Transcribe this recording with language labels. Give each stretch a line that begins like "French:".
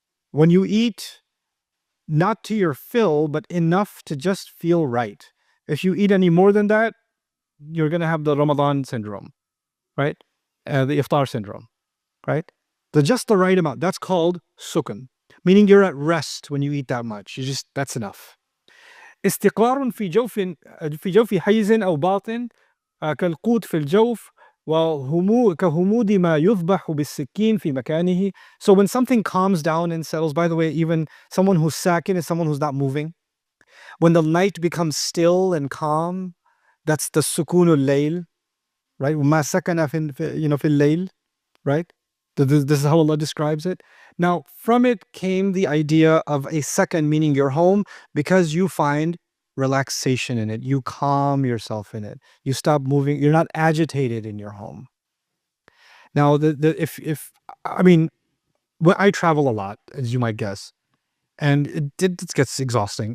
English: When you eat, not to your fill, but enough to just feel right. If you eat any more than that, you're going to have the Ramadan syndrome, right? The iftar syndrome, right? Just the right amount. That's called sukun, meaning you're at rest when you eat that much. That's enough.
Arabic: استقرار في جوف حيز أو باطن كالقوت في الجوف كهمود ما يذبح بالسكين في مكانه.
English: So when something calms down and settles, by the way, even someone who's sakin is someone who's not moving. When the night becomes still and calm, that's the sukunul layl, right?
Arabic: وَمَا سَكَنَ فِي الlayl, right?
English: This is how Allah describes it. Now, from it came the idea of a second, meaning your home, because you find relaxation in it. You calm yourself in it. You stop moving. You're not agitated in your home. Now, if I mean, well, I travel a lot, as you might guess, and it gets exhausting.